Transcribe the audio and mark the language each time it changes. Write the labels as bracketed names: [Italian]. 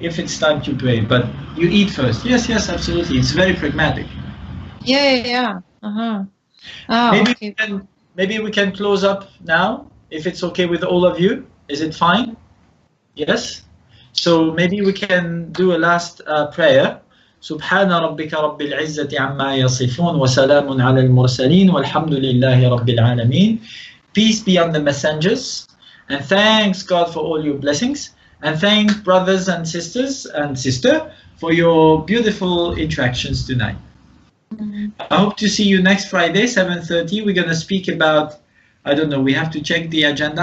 [English] If it's time to pray, but you eat first. Yes, absolutely. It's very pragmatic. Yeah. Oh, maybe we can close up now, if it's okay with all of you. Is it fine? Yes. So maybe we can do a last prayer. [Arabic] سبحان ربك رب العزة عما يصفون وسلام على المرسلين والحمد لله رب العالمين. [English] Peace be on the messengers, and thanks God for all your blessings, and thanks brothers and sisters and sister for your beautiful interactions tonight. I hope to see you next Friday, 7:30. We're going to speak about, I don't know, we have to check the agenda.